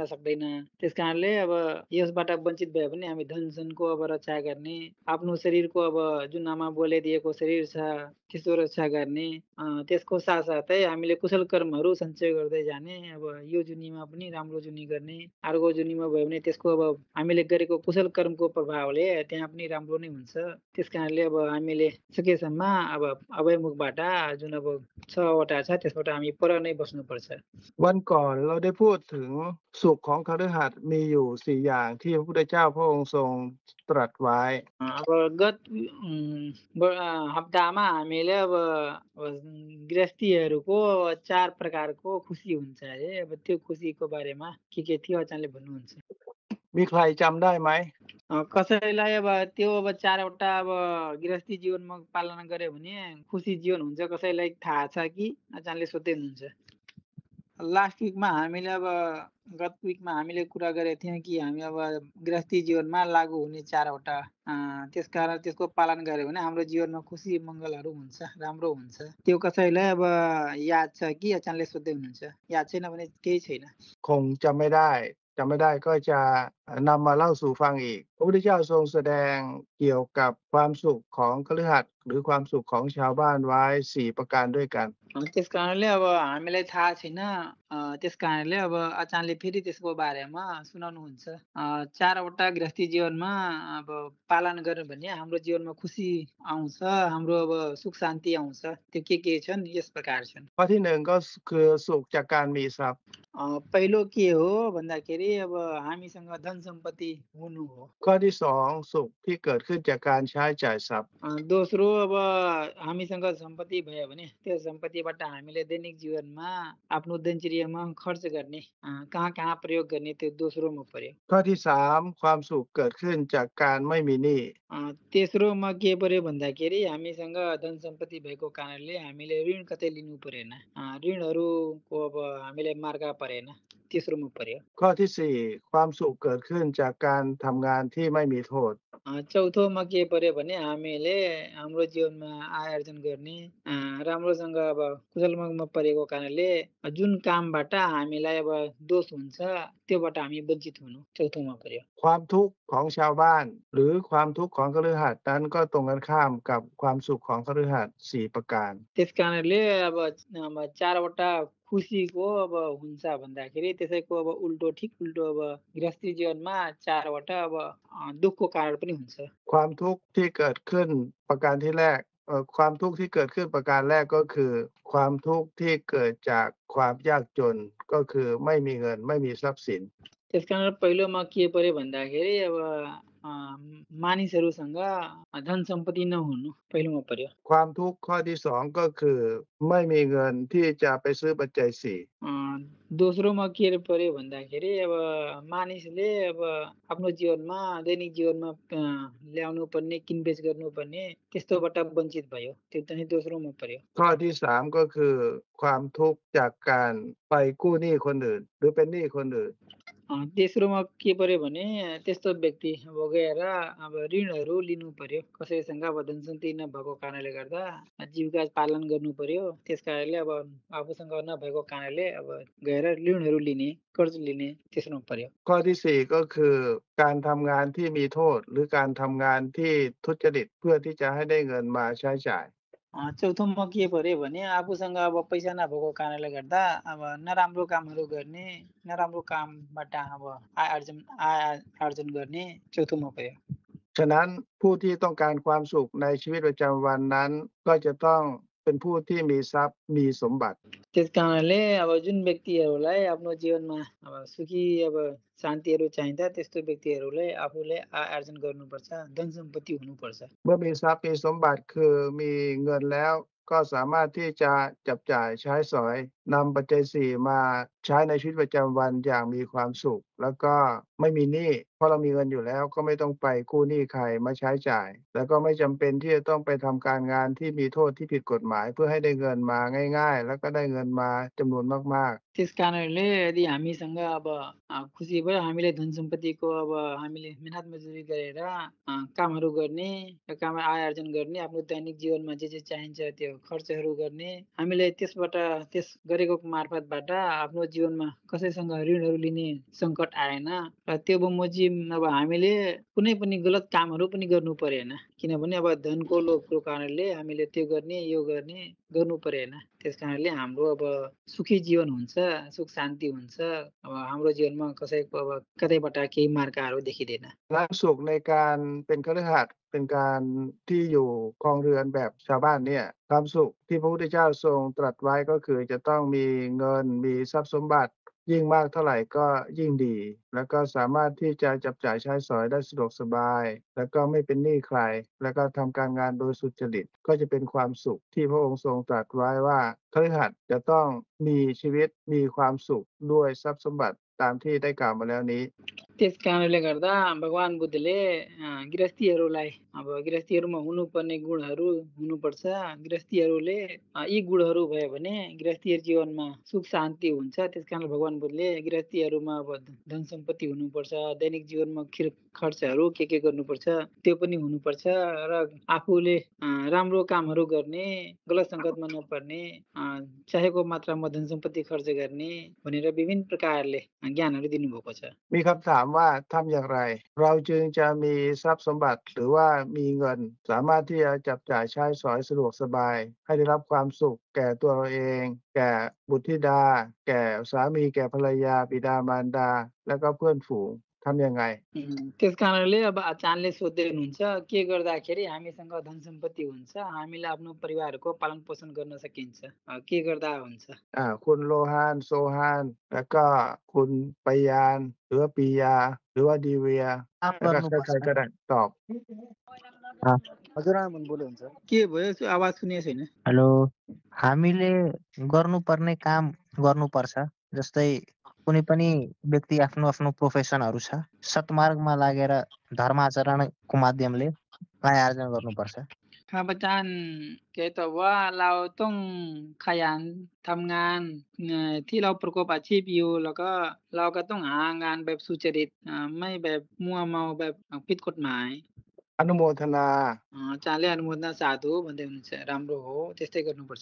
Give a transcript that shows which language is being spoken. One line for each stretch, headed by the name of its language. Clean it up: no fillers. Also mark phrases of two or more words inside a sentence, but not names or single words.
Nepali: सक्दैन त्यस कारणले अब यसबाट वञ्चित भयो भने हामी धन जनको अब रक्षा गर्ने आफ्नो शरीरको अब जुन आमा बुवाले दिएको शरीर छ त्यसको रक्षा गर्ने त्यसको साथसाथै हामीले कुशल कर्महरू सञ्चय गर्दै जाने अब यो जुनीमा पनि राम्रो जुनी गर्ने अर्को जुनीमा भयो भने त्यसको अब हामीले गरेको कुशल कर्मको प्रभावले त्यहाँ पनि राम्रो नै हुन्छ त्यस कारणले अब हामीले सकेसम्म अब अभयमुखबाट जुन अब 6वटा छ त्यसबाट हामी पर नै बस्नुपर्छ
Thai: วันก่อนเราได้พูดถึงสุขของคฤหัสถ์มีอยู่4อย่างที่พระพุทธเจ้าพระองค์ทรงตรัสไว้
Nepali: अब गत हप्तामा हामीले अब गृहस्थीहरूको 4 प्रकारको खुसी हुन्छ है अब त्यो खुसीको बारेमा के थियो आचार्यले भन्नुहुन्छ
Thai: มีใครจำได้ไหม
Nepali: कसैलाई अब त्यो अब 4वटा अब गृहस्थी जीवनमा पालना गर्यो भने खुसी जीवन हुन्छ कसैलाई थाहा छ कि आचार्यले सोध्दै हुनुहुन्छ
English: last weekमा
Nepali: हामीले अब गत विकमा हामीले कुरा गरेका थियौँ कि हामी अब गृहस्थी जीवनमा लागू हुने 4 वटा त्यसकारण त्यसको पालन गर्यो भने हाम्रो जीवनमा खुसी मङ्गलहरू हुन्छ, राम्रो हुन्छ। त्यो कसैलाई अब याद छ कि अचानक सोध्दै हुनुहुन्छ? याद छैन भने केही छैन।
Thai: คงจำไม่ได้ก็จะนำมาเล่าสู่ฟังอีกพระพุทธเจ้าทรงแสดงเกี่ยวกับความสุขของคฤหัสถ์หรือความสุขของชาวบ้านไว้4ประการด้วยกัน
Nepali: त्यस कारणले अब हामीलाई थाहा छैन त्यस कारणले अब अचानकले फेरि त्यसको बारेमा सुनाउनुहुन्छ 4 वटा गृहस्थी जीवनमा अब पालन गर्यो भने हाम्रो जीवनमा खुसी आउँछ हाम्रो अब सुख शान्ति आउँछ त्यो के छन् यस प्रकार छन्
Thai: ข้อที่1ก็คือสุขจากการมีทรัพย์
Nepali: पहिलो के हो भन्दाखेरि अब हामीसँग धन सम्पत्ति हुनु हो
Thai: ข้อที่2สุขที่เกิดขึ้นจากการใช้จ่ายทรัพย์
Nepali: दोस्रो अब हामीसँग सम्पत्ति भयो भने त्यो सम्पत्तिबाट हामीले दैनिक जीवनमा आफ्नो दिनचर्यामा खर्च गर्ने कहाँ प्रयोग गर्ने त्यो दोस्रोमा पर्यो
Thai: ข้อที่3ความสุขเกิดขึ้นจากการไม่มีหนี้
Nepali: तेस्रोमा के पर्यो भन्दाखेरि हामीसँग धन सम्पत्ति भएको कारणले हामीले ऋण कतै लिनु परेन ऋणहरूको अब हामीलाई मार्का परेन तेस्रोमा पर्यो
Thai: ข้อที่4ความสุขเกิดขึ้นจากการทำงานที่ไม่มีโทษ
Nepali: चौथोमा के पर्यो भने हामीले हाम्रो जीवनमा आय आर्जन गर्ने राम्रोसँग अब कुशलमङ्गलमा परेको कारणले जुन कामबाट हामीलाई अब दोष हुन्छ त्योबाट हामी वञ्चित हुनु चौथोमा पर्यो
Thai: ความทุกข์ของชาวบ้านหรือความทุกข์ของคฤหัสถ์นั้นก็ตรงกันข้ามกับความสุขของคฤหัสถ์4ประการ
Nepali: त्यस कारणले अब 4 वटा खुसीको अब हुन्छ भन्दाखेरि त्यसैको अब ठिक उल्टो अब गृहस्थी जीवनमा 4 वटा अब दुःखको कारण पनि हुन्छ
Thai: ความทุกข์ที่เกิดขึ้นประการที่แรกความทุกข์ที่เกิดขึ้นประการแรกก็คือความทุกข์ที่เกิดจากความยากจนก็คือไม่มีเงินไม่มีทรัพย์สิน
Nepali: त्यस कारण पहिलोमा के पर्यो भन्दाखेरि अब मानिसहरूसँग धन सम्पत्ति नहुनु पहिलोमा पर्यो
Thai: ความทุกข์ข้อที่2ก็คือไม่มีเงินที่จะไปซื้อปัจจัย4
Nepali: दोस्रोमा के पर्यो भन्दाखेरि अब मानिसले अब आफ्नो जीवनमा दैनिक जीवनमा ल्याउनु पर्ने किनबेच गर्नुपर्ने त्यस्तोबाट वञ्चित भयो त्यो चाहिँ दोस्रोमा पर्यो
Thai: ข้อที่3ก็คือความทุกข์จากการไปกู้หนี้คนอื่นหรือเป็นหนี้คนอื่น
Nepali: तेस्रोमा के पर्यो भने त्यस्तो व्यक्ति अब गएर अब ऋणहरू लिनु पर्यो कसैसँग अब धन सम्पत्ति नभएको कारणले गर्दा जीविका पालन गर्नु पर्यो त्यस कारणले अब आफूसँग नभएको कारणले अब गएर ऋणहरू लिने कर्ज लिने तेस्रोमा पर्यो
Thai: ข้อที่4ก็คือการทำงานที่มีโทษหรือการทำงานที่ทุจริตเพื่อที่จะให้ได้เงินมาใช้จ่าย
Nepali: चौथोमा के पर्यो भने आफूसँग अब पैसा नभएको कारणले गर्दा अब नराम्रो कामहरू गर्ने नराम्रो कामबाट अब आय आर्जन गर्ने चौथोमा पर्यो
Thai: ฉะนั้นผู้ที่ต้องการความสุขในชีวิตประจำวันนั้นก็จะต้องเป็นผู้ที่มีทรัพย์มีสมบัติ
Nepali: त्यस कारणले अब जुन व्यक्तिहरूलाई आफ्नो जीवनमा अब सुखी अब शान्तिहरू चाहिन्छ त्यस्तो व्यक्तिहरूलाई आफूले आय आर्जन गर्नुपर्छ धन सम्पत्ति हुनुपर्छ
Thai: เมื่อมีทรัพย์มีสมบัติคือมีเงินแล้วก็สามารถที่จะจับจ่ายใช้สอยนำปัจจัย4มาใช้ในชีวิตประจำวันอย่างมีความสุขแล้วก็ไม่มีหนี้เพราะเรามีเงินอยู่แล้วก็ไม่ต้องไปกู้หนี้ใครมาใช้จ่ายแล้วก็ไม่จำเป็นที่จะต้องไปทำการงานที่มีโทษที่ผิดกฎหมายเพื่อให้ได้เงินมาง่ายๆแล้วก็ได้เงินมาจำนวนมาก
Nepali: त्यस कारणले यदि हामीसँग अब खुसी भयो हामीले धन सम्पत्तिको अब हामीले मेहनत मजदुरी गरेर कामहरू गर्ने काम आय आर्जन गर्ने आफ्नो दैनिक जीवनमा जे चाहिन्छ त्यो खर्चहरू गर्ने हामीले त्यसबाट त्यस गरेको मार्फतबाट आफ्नो जीवनमा कसैसँग ऋणहरू लिने सङ्कट आएन र त्यो बमोजिम अब हामीले कुनै पनि गलत कामहरू पनि गर्नु परेन किनभने अब धनको लोभको कारणले हामीले त्यो गर्ने यो गर्ने गर्नु परेन त्यस कारणले हाम्रो अब सुखी जीवन हुन्छ सुख शान्ति हुन्छ अब हाम्रो जीवनमा कसैको अब कतैबाट केही मार्काहरू देखिँदैन
Thai: ๆและสุขในการเป็นคฤหัสถ์เป็นการที่อยู่ครองเรือนแบบชาวบ้านเนี่ยความสุขที่พระพุทธเจ้าทรงตรัสไว้ก็คือจะต้องมีเงินมีทรัพย์สมบัติยิ่งมากเท่าไหร่ก็ยิ่งดีแล้วก็สามารถที่จะจับจ่ายใช้สอยได้สะดวกสบายแล้วก็ไม่เป็นหนี้ใครแล้วก็ทำการงานโดยสุจริตก็จะเป็นความสุขที่พระองค์ทรงตรัสไว้ว่าคฤหัสถ์จะต้องมีชีวิตมีความสุขด้วยทรัพย์สมบัติตามที่ได้กล่าวมาแล้วนี้
Nepali: त्यस कारणले गर्दा भगवान बुद्धले गृहस्थीहरूलाई अब गृहस्थीहरूमा हुनुपर्ने गुणहरू हुनुपर्छ। गृहस्थीहरूले यी गुणहरू भयो भने गृहस्थी जीवनमा सुख शान्ति हुन्छ। त्यसकारणले भगवान बुद्धले गृहस्थीहरूमा अब धन सम्पत्ति हुनुपर्छ, दैनिक जीवनमा खर्चहरू के गर्नुपर्छ त्यो पनि हुनुपर्छ र आफूले राम्रो कामहरू गर्ने, गलत सङ्गतमा नपर्ने, चाहेको मात्रामा धन सम्पत्ति खर्च गर्ने भनेर विभिन्न प्रकारले ज्ञानहरू दिनुभएको छ।
Thai: มีคำถามว่าทำอย่างไร เราจึงจะมีทรัพย์สมบัติหรือว่ามีเงิน สามารถที่จะจับจ่ายใช้สอยสะดวกสบาย ให้ได้รับความสุข แก่ตัวเราเอง แก่บุตรธิดา แก่สามีแก่ภรรยาบิดามารดา แล้วก็เพื่อนฝูงทำยังไง
Nepali: त्यस कारणले अब आचार्यले सोध्दै हुनुहुन्छ के गर्दाखेरि हामीसँग धन सम्पत्ति हुन्छ, हामीले आफ्नो परिवारको पालन पोषण गर्न सकिन्छ, के गर्दा हुन्छ।
Thai: คุณโลฮานโซฮาน แล้วก็คุณปยาน หรือว่าปียา หรือว่าดีเวีย
Nepali: काम
Thai: แล้วก็
Nepali: गर्नुपर्छ।
Thai: ใครๆก็ได้ตอบ
Nepali: हजुरआमा बोले हुन्छ। के भयो आवाज सुनेको छैन। हेलो, हामीले गर्नुपर्ने काम गर्नुपर्छ। जस्तै कुनै पनि व्यक्ति आफ्नो आफ्नो प्रोफेसनहरू छ, सत्मार्गमा लागेर धर्माचरणको माध्यमले आय आर्जन गर्नुपर्छ।
Thai: ข้าพเจ้าแกตอบว่าเราต้องขยันทำงานที่เราประกอบอาชีพอยู่แล้วก็เราก็ต้องหางานแบบสุจริตไม่แบบมัวเมาแบบผิดกฎหมาย อนุโมทนา
Nepali: आचार्यले अनुमोदना साधु भन्दै हुनुहुन्छ राम्रो हो त्यस्तै गर्नुपर्छ